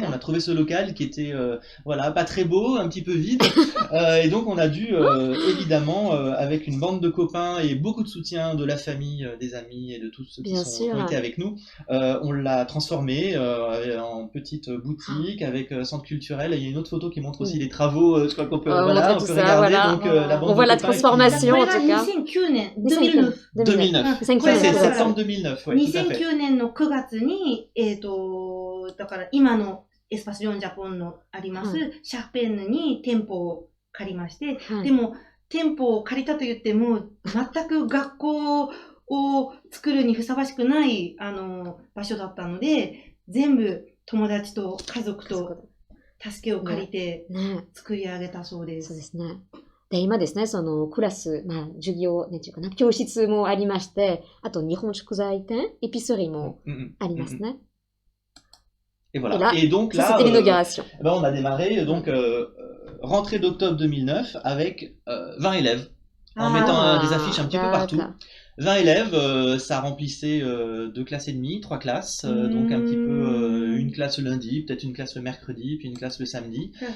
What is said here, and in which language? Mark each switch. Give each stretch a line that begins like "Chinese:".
French: On a trouvé ce local qui était pas très beau, un petit peu vide et donc on a dû évidemment avec une bande de copains et beaucoup de soutien de la famille, des amis et de tous ceux qui ont été avec nous, on l'a transformé en petite boutique avec centre culturel. Et il y a une autre photo qui montre aussi les travaux, je crois qu'on peut, on peut regarder. Donc, la bande on voit la transformation en tout cas. 2009. C'est septembre 2009. Ouais,
Japanese: 2009年の9月に、だから今のエスパスリオンジャポンのあります、シャーペンヌに店舗を借りまして、でも店舗を借りたと言っても全く学校を作るにふさわしくない場所だったので、全部友達と家族と助けを借りて作り上げたそうです。そうですね。で、今ですね、クラス、授業、ね、教室もありまして、あと日本食材店、エピセリーもありますね。
French: Et voilà. Et donc là, c'était l'inauguration. On a démarré donc rentrée d'octobre 2009 avec 20 élèves en mettant des affiches un petit peu partout. 20 élèves, ça remplissait 2 classes et demie, 3 classes, donc un petit peu une classe le lundi, peut-être une classe le mercredi, puis une classe le samedi.